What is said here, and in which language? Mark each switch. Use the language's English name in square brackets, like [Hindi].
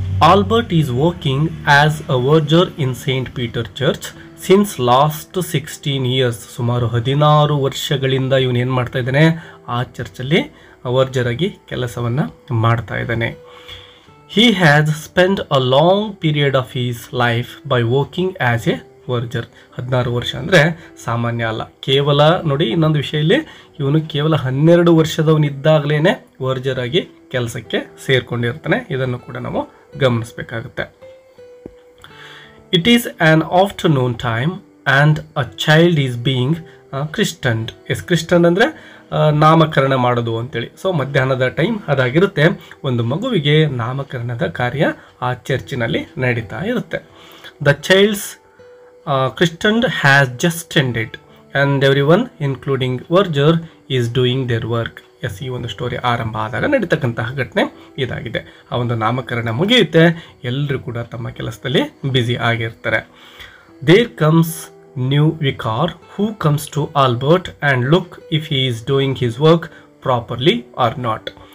[English] Albert is working as a verger in Saint Peter church since last 16 years. [Kannada] ಸುಮಾರು 16 ವರ್ಷಗಳಿಂದ ಇವನು ಏನು ಮಾಡ್ತಾ ಇದ್ದಾನೆ, ಆ ಚರ್ಚಲ್ಲಿ ವರ್ಜರಾಗಿ ಕೆಲಸವನ್ನು ಮಾಡ್ತಾ ಇದ್ದಾನೆ. [English] He has spent a long period of his life by working as a verger. [Kannada] 16 ವರ್ಷ ಅಂದರೆ ಸಾಮಾನ್ಯ ಅಲ್ಲ. ಕೇವಲ ನೋಡಿ ಇನ್ನೊಂದು ವಿಷಯ ಇಲ್ಲಿ, ಇವನು ಕೇವಲ 12 ವರ್ಷದವನಿದ್ದಾಗಲೇ ವರ್ಜರ್ ಆಗಿ ಕೆಲಸಕ್ಕೆ ಸೇರ್ಕೊಂಡಿರ್ತಾನೆ. ಇದನ್ನು ಕೂಡ ನಾವು ಗಮನಿಸಬೇಕಾಗುತ್ತೆ. [English] It is an afternoon time and a child is being christened. [Kannada] Kristen ಅಂದರೆ ನಾಮಕರಣ ಮಾಡೋದು ಅಂತೇಳಿ. ಸೊ ಮಧ್ಯಾಹ್ನದ ಟೈಮ್ ಅದಾಗಿರುತ್ತೆ. ಒಂದು ಮಗುವಿಗೆ ನಾಮಕರಣದ ಕಾರ್ಯ ಆ ಚರ್ಚಿನಲ್ಲಿ ನಡೀತಾ ಇರುತ್ತೆ. [English] The child's christened has just ended and everyone including verger is doing their work. [Kannada] S, ಈ ಒಂದು ಸ್ಟೋರಿ ಆರಂಭ ಆದಾಗ ನಡೀತಕ್ಕಂತಹ ಘಟನೆ ಇದಾಗಿದೆ. ಆ ಒಂದು ನಾಮಕರಣ ಮುಗಿಯುತ್ತೆ, ಎಲ್ಲರೂ ಕೂಡ ತಮ್ಮ ಕೆಲಸದಲ್ಲಿ ಬ್ಯುಸಿ ಆಗಿರ್ತಾರೆ. [English] There comes new vicar who comes to Albert and look if he is doing his work properly or not.